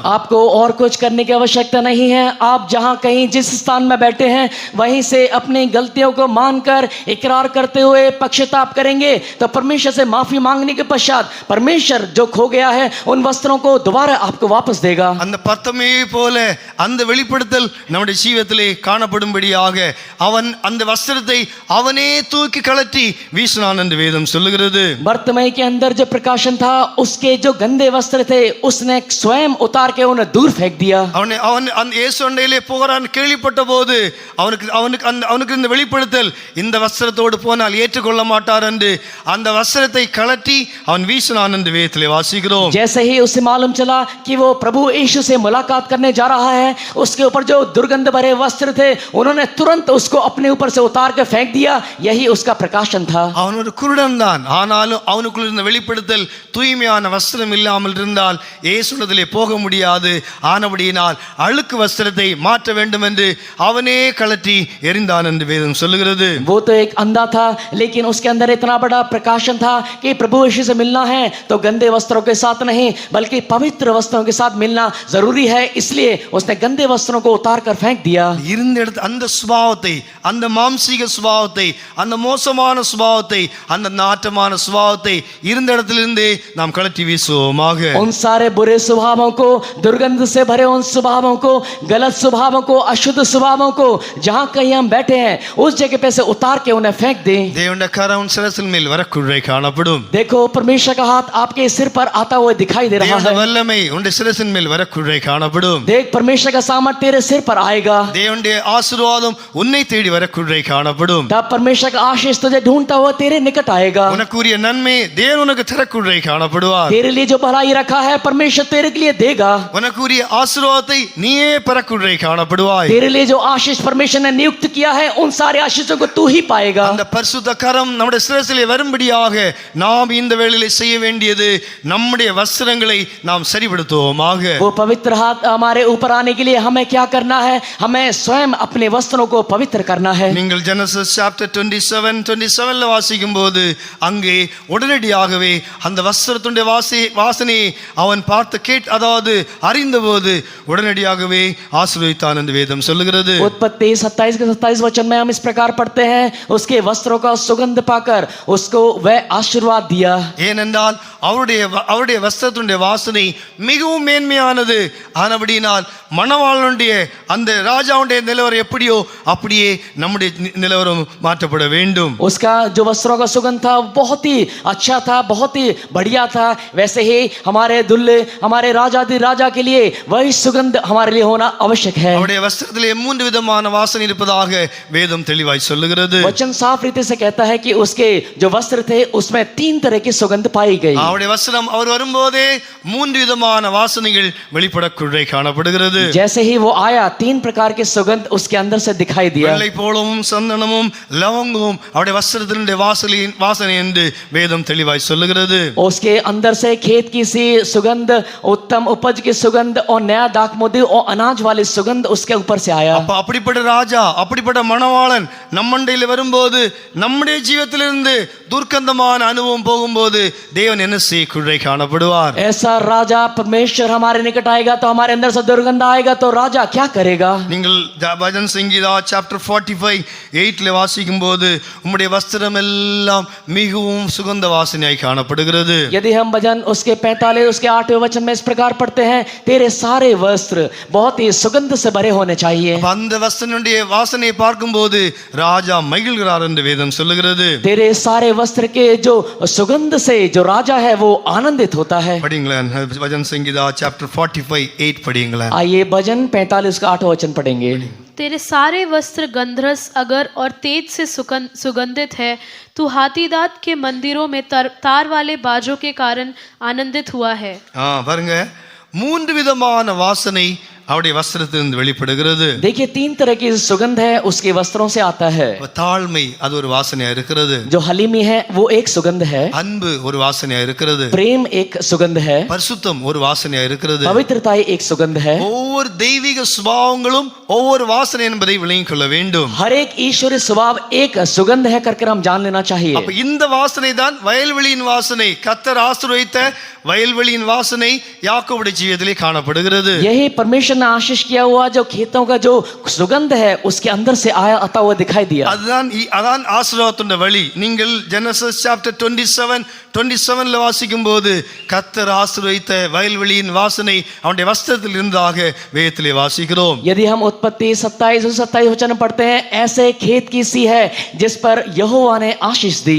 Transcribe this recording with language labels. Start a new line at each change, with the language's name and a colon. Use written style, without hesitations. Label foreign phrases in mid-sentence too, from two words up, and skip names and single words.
Hindi: आपको और कुछ करने की आवश्यकता नहीं है. आप जहां कहीं जिस स्थान में बैठे हैं वहीं से अपनी गलतियों को मानकर इकरार करते हुए पश्चाताप करेंगे तो परमेश्वर से माफी मांगने के पश्चात परमेश्वर जो खो गया है उन वस्त्रों को दोबारा आपको वापस देगा.
Tamil: அந்த பத்தமே போல அந்த வெளிப்படுத்தல் நம்முடைய ஜீவியத்திலே காணப்படும்படியாக அவன் அந்த வஸ்திரத்தை அவனே தூக்கி கலட்டி வீசினான் என்று வேதம் சொல்லுகிறது.
Hindi: बर्तमय के अंदर जो प्रकाशन था उसके जो गंदे वस्त्र थे उसने स्वयं उतार के उन्हें दूर फेंक फेंक दिया।
Tamil: அவன் இயேசு அண்டையிலே போகிறான் கேள்விப்பட்ட போது அவனுக்கு இந்த வெளிப்படுத்தல், இந்த வஸ்திரத்தோடு போனால் ஏற்றுக்கொள்ள மாட்டார் என்று அந்த வஸ்திரத்தை கலட்டி அவன் வீசினான் என்று வேதத்திலே வாசிக்கிறோம்.
Hindi: जैसे ही उसे मालूम चला कि वो प्रभु यीशु से मुलाकात करने जा रहा है, उसके ऊपर जो दुर्गंध भरे वस्त्र थे उन्होंने तुरंत उसको अपने ऊपर से उतार के फेंक दिया। यही उसका प्रकाशन था।
Tamil: அவன் ஒரு குருடன் தான், ஆனாலும் அவனுக்குள்ள இருந்த வெளிப்படுத்தல், தூய்மையான வஸ்திரம் இல்லாமல் இருந்தால் இயேசுவிடத்திலே போக முடியாது. ஆனபடியினால் அழுக்கு வஸ்திரத்தை மாற்ற வேண்டும் என்று அவனே கலட்டி எறிந்தான் என்று வேதம் சொல்லுகிறது.
Hindi: वो तो एक अंधा था, लेकिन उसके अंदर इतना बड़ा प्रकाशन था कि प्रभु यीशु से मिलना है तो गंदे वस्त्रों के साथ नहीं बल्कि पवित्र वस्त्रों के साथ मिलना जरूरी है। इसलिए उसने गंदे वस्त्रों को उतार कर फेंक दिया।
Tamil: இருந்த இடத்து அந்த சுபாவத்தை, அந்த மாம்சீக சுபாவத்தை, அந்த மோசமான சுபாவத்தை, அந்த நாட்டமான சுபாவத்தை இருந்த இடத்திலிருந்தே நாம் கலட்டி வீசுவோமாக.
Hindi: उन सारे बुरे स्वभावों को, दुर्गंध से भरे उन स्वभावों को, गलत स्वभावों को, अशुद्ध स्वभावों को जहां कहीं हम बैठे हैं उस जगह पे से उतार के उन्हें फेंक दें।
Tamil: தேவனுடைய கரம் உன் சிரசின் மேல் வரக்குள்ளே காணப்படும்.
Hindi: देखो परमेश्वर का हाथ आपके सिर पर आता हुआ दिखाई दे रहा
Tamil: தேவனுடைய
Hindi: है।
Tamil: வல்லமை உன் சிரசின் மேல் வரக்குள்ளே காணப்படும்.
Hindi: देख परमेश्वर का सामर्थ्य तेरे सिर पर आएगा।
Tamil: தேவனுடைய ஆசீர்வாதம் உன்னை தேடி வரக்குள்ளே காணப்படும்.
Hindi: तब परमेश्वर का आशीष तुझे ढूंढता हुआ तेरे निकट आएगा।
Tamil: உனக்குரிய நன்மை தேவன் உனக்கு தரக்குள்ளே காணப்படுவார்.
Hindi: तेरे लिए जो भलाई रखा है परमेश्वर तेरे लिए देगा।
Tamil: உனக்குரிய ஆசீர்வாதத்தை நீயே பெறக்குள்ளே காணப்படுவாய்.
Hindi: तेरे लिए जो आशीष परमेश्वर ने नियुक्त किया है उन सारे आशीषों को तू ही पाएगा।
Tamil: அந்த பரிசுத்த கரம் நம்முடைய சிரசிலே வரும்படியாக நாம் இந்த வேளையிலே செய்ய வேண்டியது நம்முடைய வஸ்திரங்களை நாம் சரிப்படுத்துவோமாக.
Hindi: वो पवित्र हाथ हमारे ऊपर आने के लिए हमें क्या करना है? हमें स्वयं अपने वस्त्रों को पवित्र करना है।
Tamil: நீங்கள் ஜெனசிஸ் சாப்டர் 27:27ல வாசிக்கும் போது அங்கே உடனடியாகவே அந்த வஸ்திரத்துடைய வாசனை அவன் பார்த்து அதாவது அறிந்தபோது உடனடியாகவே ஆசீர்வதித்தான் என்று வேதம் சொல்லுகிறது.
Hindi: उत्पत्ति 27 के 27 वचन में हम इस प्रकार पढ़ते हैं, उसके वस्त्रों का सुगंध पाकर उसको वह आशीर्वाद दिया।
Tamil: ஏனென்றால் அவருடைய வஸ்திரத்துடைய வாசனை மிகவும் மேன்மையானது. ஆனபடியினால் மணவாளனுடைய அந்த ராஜாவுடைய நிலவரம் எப்படியோ அப்படியே நம்முடைய நிலவரம் மாற்றப்பட வேண்டும்.
Hindi: उसका जो वस्त्रों का सुगंध था बहुत ही अच्छा था, बहुत ही बढ़िया था। वैसे ही हमारे दुल्हे, हमारे राजा के लिए वही सुगंध हमारे लिए होना आवश्यक है।
Tamil: அவருடைய வஸ்திரத்திலே 3 விதமான வாசனை இருப்பதாக வேதம் தெளிவாய் சொல்லுகிறது.
Hindi: वचन साफ रीति से कहता है कि उसके जो वस्त्र थे उसमें 3 तरह की सुगंध पाई गई।
Tamil: அவருடைய வஸ்திரம் அவர் வரும்போதே 3 விதமான வாசனைகள் வெளிப்படக்குள்ளே காணப்படுகிறது.
Hindi: जैसे ही वो आया 3 प्रकार के सुगंध उसके अंदर से दिखाई दिया।
Tamil: வெள்ளை போளமும் சந்தனமும் லவங்கமும் அவருடைய வஸ்திரத்தினுடைய வாசனை என்று வேதம் தெளிவாய் சொல்லுகிறது.
Hindi: उसके अंदर से खेत की सी सुगंध, उत्तम उपज की सुगंध और नया दाखमोदी और अनाज वाली सुगंध उसके ऊपर से आया।
Tamil: அப்படிப்பட்ட ராஜா, அப்படிப்பட்ட மணவாளன் நம்மண்டையில வரும்போது நம்முடைய ஜீவிதத்திலிருந்து துர்க்கந்தமான அனுபவம் போகும்போது தேவன் என்ன செய்யக்குள்ளே காணப்படுவார்.
Hindi: ऐसा राजा परमेश्वर हमारे निकट आएगा तो हमारे अंदर से दुर्गंध आएगा तो राजा क्या करेगा?
Tamil: நீங்கள் பஜன் சங்கீதா சாப்டர் 45:8ல வாசிக்கும் போது உம்முடைய வஸ்திரம் எல்லாம் மிகவும் சுகந்த வாசனையாய் காணப்படுகிறது.
Hindi: यदि हम भजन उसके 45 उसके 8वें वचन में इस प्रकार पढ़ते हैं, तेरे सारे वस्त्र बहुत ही सुगंध से भरे होने चाहिए।
Tamil: அந்த வஸ்திரனுடைய வாசனையை பார்க்கும்போது ராஜா மகிழ்கிறார் என்று வேதம் சொல்லுகிறது.
Hindi: तेरे सारे वस्त्र के जो सुगंध से जो राजा है वो आनंदित होता है।
Tamil: படிங்களேன் பஜன் சங்கீதா சாப்டர் 45:8 படிங்களேன்.
Hindi: आइए भजन 45 का 8वां वचन पढ़ेंगे। तेरे सारे वस्त्र गंधरस अगर और तेज से सुगंधित है, तू हाथीदांत के मंदिरों में तार वाले बाजों के कारण आनंदित हुआ है।
Tamil: பாருங்க 3 விதமான வாசனை அவருடைய வஸ்திரத்திலிருந்து வெளிப்படுகிறது.
Hindi: देखिए 3 तरह की सुगंध है उसके वस्त्रों से आता है।
Tamil: தாழ்மை அது ஒரு வாசனையா இருக்கிறது.
Hindi: जो हलीमी है वो एक सुगंध है।
Tamil: அன்பு ஒரு வாசனையா இருக்கிறது.
Hindi: प्रेम एक सुगंध है।
Tamil: பரிசுத்தம் ஒரு வாசனையா இருக்கிறது.
Hindi: पवित्रता एक सुगंध है।
Tamil: ஒவ்வொரு தெய்வீக சுபாவங்களும் ஒவ்வொரு வாசனை என்பதை விளங்கிக் கொள்ள வேண்டும்.
Hindi: हर एक ईश्वरीय स्वभाव एक सुगंध है करके हम जान लेना चाहिए।
Tamil: அப்ப இந்த வாசனை தான் வயல்வெளியின் வாசனை. கர்த்தர் ஆசீர்வதித்த வயல்வெளியின் வாசனை யாக்கோபுடைய ஜீவிதத்திலே காணப்படுகிறது.
Hindi: यही परमेश्वर ने आशीष किया हुआ जो खेतों का जो सुगंध है उसके अंदर से आया आता हुआ दिखाई दिया।
Tamil: அதான் ஆசீர்வாதத்தின் வழி. நீங்கள் ஜெனசிஸ் சாப்டர் 27ல வாசிக்கும்போது கர்த்தர் ஆசீர்வதித்த வயல்வெளியின் வாசனை அவனுடைய வஸ்திரத்தில் இருந்ததாக வேதத்திலே வாசிக்கிறோம்.
Hindi: यदि हम उत्पत्ति 27 वचन पढ़ते हैं, ऐसे खेत की सी है जिस पर यहोवा ने आशीष दी।